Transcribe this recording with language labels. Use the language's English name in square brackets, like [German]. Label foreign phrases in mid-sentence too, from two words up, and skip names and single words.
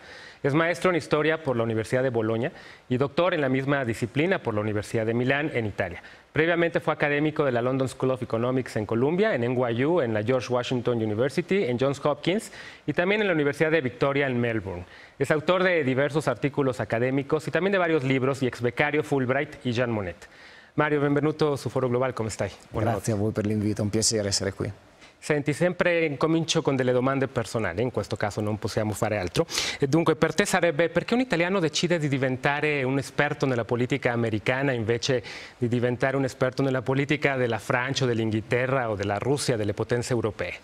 [Spanish] Es maestro en Historia por la Universidad de Bolonia y doctor en la misma disciplina por la Universidad de Milán, en Italia. Previamente fue académico de la London School of Economics en Columbia, en NYU, en la George Washington University, en Johns Hopkins y también en la Universidad de Victoria en Melbourne. Es autor de diversos artículos académicos y también de varios libros y ex becario Fulbright y Jean Monnet. [Italian] Mario, benvenuto su Foro Global, come stai? Grazie a voi per l'invito, è un piacere essere qui. Senti, sempre incomincio con delle domande personali, in questo caso non possiamo fare altro. E dunque, per te sarebbe perché un italiano decide di diventare un esperto nella politica americana invece di diventare un esperto nella politica della Francia, dell'Inghilterra o della Russia, delle potenze europee?